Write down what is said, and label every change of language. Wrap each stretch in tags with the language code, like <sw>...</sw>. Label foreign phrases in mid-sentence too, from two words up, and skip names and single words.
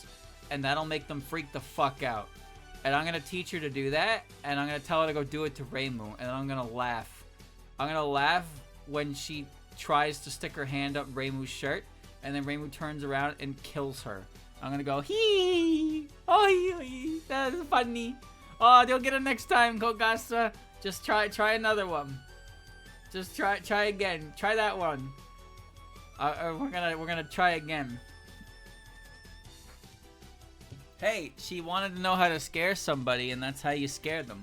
<en>And that'll make them freak the fuck out. And I'm going to teach her to do that. And I'm going to tell her to go do it to Ramu. And I'm going to laugh. I'm going to laugh when she tries to stick her hand up Ramu's shirt. And then Ramu turns around and kills her. I'm going to go, hee! Oh, hee! That is funny. Oh, you'll get it next time, Kogasa. Just try another one. Just try again. Try that one. We're gonna try again. Hey, she wanted to know how to scare somebody, and that's how you scare them.</en>